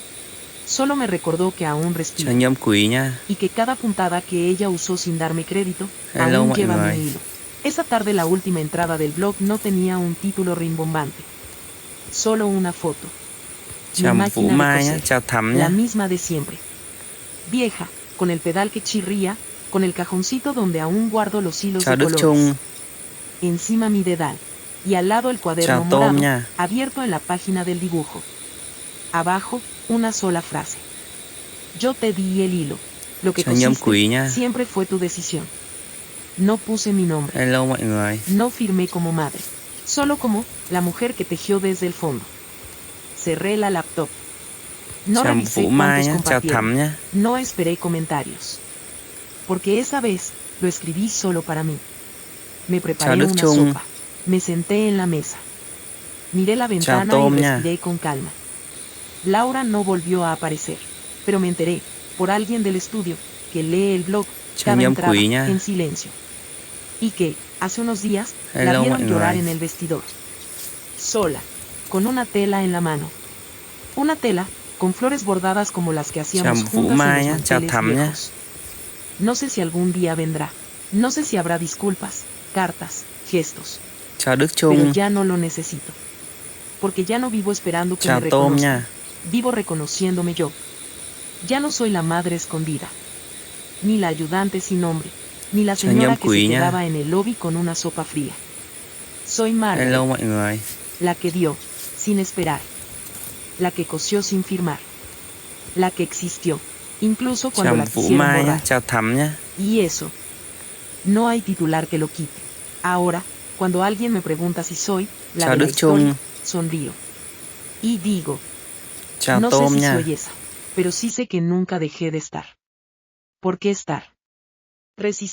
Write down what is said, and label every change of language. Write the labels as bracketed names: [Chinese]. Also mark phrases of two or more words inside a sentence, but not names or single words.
[Spanish] Solo me recordó que aún [Vietnamese] Chào [Spanish] respiro. [Vietnamese] nhóm quý nha. [Spanish] Y que cada puntada que ella usó sin darme crédito, [Vietnamese] Hello, [Spanish] aún [Vietnamese] mọi [Spanish] lleva [Vietnamese] người. [Spanish] mi hilo. Esa tarde la última entrada del blog no tenía un título rimbombante. Solo una foto. Mi [Vietnamese] Chào Vũ [Spanish] máquina de [Vietnamese] Mai nhé. [Spanish] coser. [Vietnamese] Chào Thắm [Spanish] La [Vietnamese] nhé. [Spanish] misma de siempre. Vieja, con el pedal que chirría, con el cajoncito donde aún guardo los hilos [Vietnamese] Chào [Spanish] de [Vietnamese] Đức [Spanish] colores. [Vietnamese] Trung. [Spanish] Encima mi dedal. Y al lado el cuaderno [Vietnamese] Chào Tôm [Spanish] morado, [Vietnamese] nha. [Spanish] abierto en la página del dibujo. Abajo, una sola frase. Yo te di el hilo. Lo que [Vietnamese] Chào nhóm [Spanish] cosiste [Vietnamese] quý nha. [Spanish] siempre fue tu decisión. No puse mi nombre. [Vietnamese] Hello mọi người. [Spanish] No firmé como madre. Solo como la mujer que tejió desde el fondo. Cerré la laptop. No [Vietnamese] Chào [Spanish] revisé [Vietnamese] Vũ Mai [Spanish] cuántos [Vietnamese] nhé. Chào [Spanish] compartieron. [Vietnamese] Thắm nhé. [Spanish] No esperé comentarios. Porque esa vez, lo escribí solo para mí. Me preparé [Vietnamese] Đức [Spanish] una [Vietnamese] Trung. [Spanish] sopa. Me senté en la mesa. Miré la ventana y [Vietnamese] Tôm nha. [Spanish] respiré con calma. Laura no volvió a aparecer. Pero me enteré, por alguien del estudio, que lee el blog, [Vietnamese] Chào [Spanish] cada [Vietnamese] nhóm [Spanish] entrada, [Vietnamese] quý nha. [Spanish] en silencio. Y que, hace unos días, la [Vietnamese] Hello, [Spanish] vieron [Vietnamese] mọi [Spanish] llorar [Vietnamese] người. [Spanish] en el vestidor. Sola. Con una tela en la mano. Una tela, con flores bordadas como las que hacíamos [Vietnamese] Chào Vũ [Spanish] juntas [Vietnamese] Mai [Spanish] en [Vietnamese] nhé. [Spanish] los [Vietnamese] Chào [Spanish] manteles [Vietnamese] Thắm nhé. [Spanish] viejos. No sé si algún día vendrá. No sé si habrá disculpas, cartas, gestos. [Vietnamese] Chào Đức [Spanish] Pero [Vietnamese] Trung. [Spanish] ya no lo necesito. Porque ya no vivo esperando que [Vietnamese] Chào [Spanish] me [Vietnamese] Tôm [Spanish] reconozcan. [Vietnamese] nha. [Spanish] Vivo reconociéndome yo. Ya no soy la madre escondida. Ni la ayudante sin nombre. Ni la [Vietnamese] Chào [Spanish] señora [Vietnamese] nhóm [Spanish] que se [Vietnamese] quý nha. [Spanish] quedaba en el lobby con una sopa fría. Soy Margaret, [Vietnamese] Hello mọi người. [Spanish] la que dio, sin esperar. La que cosió sin firmar. La que existió, incluso cuando [Vietnamese] Chào [Spanish] la [Vietnamese] Vũ [Spanish] quisieron [Vietnamese] Mai nhé. [Spanish] borrar. [Vietnamese] Chào Thắm nhé. [Spanish] Y eso. No hay titular que lo quite. Ahora, cuando alguien me pregunta si soy la [Vietnamese] Chào [Spanish] de la [Vietnamese] Đức Trung. [Spanish] historia, sonrío. Y digo, [Vietnamese] Chào [Spanish] no sé [Vietnamese] Tôm [Spanish] si [Vietnamese] nha. [Spanish] soy esa. pero sí sé que nunca dejé de estar. ¿Por qué estar? Resistir. Existir.